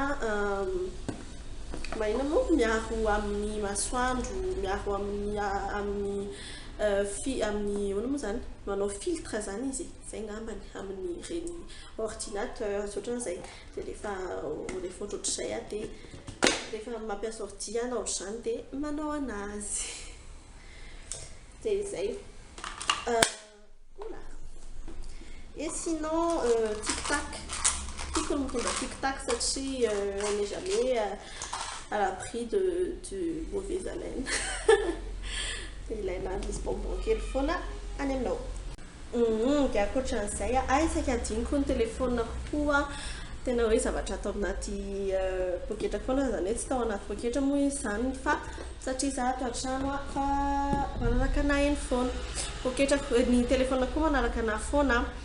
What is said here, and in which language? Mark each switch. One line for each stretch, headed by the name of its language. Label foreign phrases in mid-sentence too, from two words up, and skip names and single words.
Malagasy: mahina moa miaro amin'ny masoandro miaro amin'ny hoana moa zany manao filtre zany izy zay ngambany amin'ny reny ordinateur ohatran'izay dia rehefa ohatr'izay a dia rehefa mampiasa ordi ana ohatr'izany dia manao anazy dia zay
French: et sinon
Malagasy: tic-tac tiako ny mitondra tic-tac satria
French: on n'est jamais à l'abri du mauvaise haleine
Malagasy: dia ilaina misy bonbon kely foana any aminao dia akoatran'izay isaka adiniko ny telefona koa tena hoe zavatra atao anaty poketra foana zany hoe tsy tao anaty poketra moa izy zany fa satria za ato an-trano fa manaraka ana eny foana poketra ny telefona koa manaraka ana foana